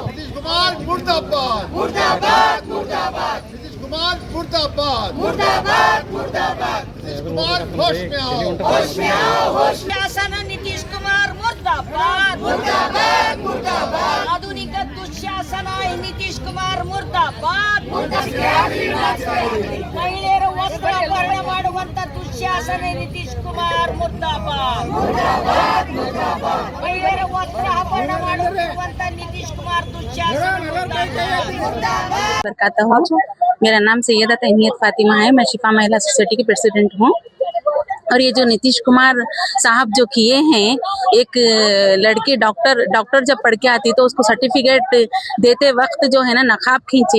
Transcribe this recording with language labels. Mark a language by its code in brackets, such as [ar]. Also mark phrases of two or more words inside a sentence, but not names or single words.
[hi] नीतीश कुमार मुर्दाबाद, मुर्दाबाद, मुर्दाबाद, नीतीश कुमार मुर्दाबाद, मुर्दाबाद, मुर्दाबाद, नीतीश कुमार होश में आओ, होश में आओ, होश में शासन नीतीश कुमार मुर्दाबाद, मुर्दाबाद, मुर्दाबाद, आधुनिक दुःशासन नीतीश कुमार मुर्दाबाद, [kn] ಮಹಿಳೆಯರ ವಸ್ತ್ರಾಭರಣ ಮಾಡುವಂತ ದುಶ್ಯಾಸನ ನಿತೀಶ್ ಕುಮಾರ್ ಮುರ್ದಾಬಾದ್, ಮಹಿಳೆಯರ ವಸ್ತ್ರಾಭರಣ ಮಾಡುವಂತ ನಿತೀಶ್ कुमार [hi] दुश्शासन मुर्दाबाद। मेरा नाम सैयदा तहनीत फातिमा है। मैं शिफा महिला सोसाइटी की प्रेसिडेंट हूँ। और ये जो नीतीश कुमार साहब जो किए हैं, एक लड़के डॉक्टर जब पढ़ के आती तो उसको सर्टिफिकेट देते वक्त जो है ना नकाब खींचे।